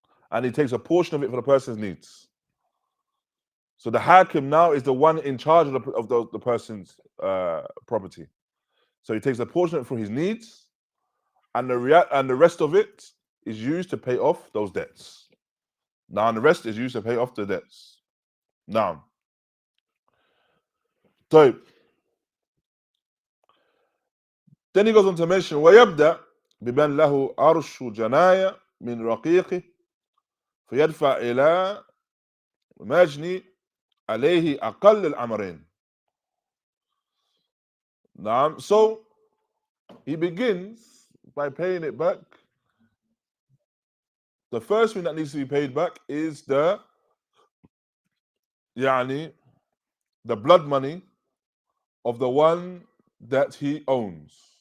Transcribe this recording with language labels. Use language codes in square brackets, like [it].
[en] And he takes a portion of it for the person's needs. So the hakim now is the one in charge of the person's property. So he takes a portion of it for his needs, and the rest of it is used to pay off those debts. Now, and the rest is used to pay off the debts. Now, so then he goes on to mention [ar] ويبدأ بمن له عرش جناية من رقيقه فيدفع إلى مجني عليه أقل الأمرين. [en] Now, so he begins by paying it back. The first thing that needs to be paid back is the blood money of the one that he owns.